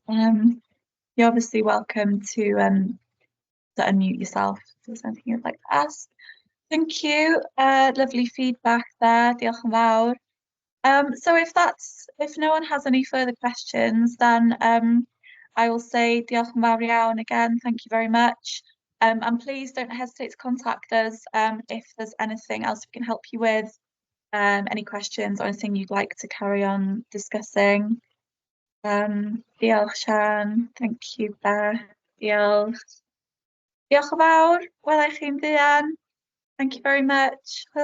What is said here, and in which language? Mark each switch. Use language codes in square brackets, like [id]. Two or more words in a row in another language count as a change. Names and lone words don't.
[en] You're obviously welcome to unmute yourself if there's anything you'd like to ask. Thank you. Lovely feedback there. [cy] Diolch yn fawr. [en] So if no one has any further questions, then I will say [cy] diolch yn fawr iawn [en] again. Thank you very much. And please don't hesitate to contact us if there's anything else we can help you with, any questions or anything you'd like to carry on discussing. Diolch Sian. Thank you Beth. [cy] Diolch. Diolch yn fawr. Welai chi'n fuan. [en] Thank you very much.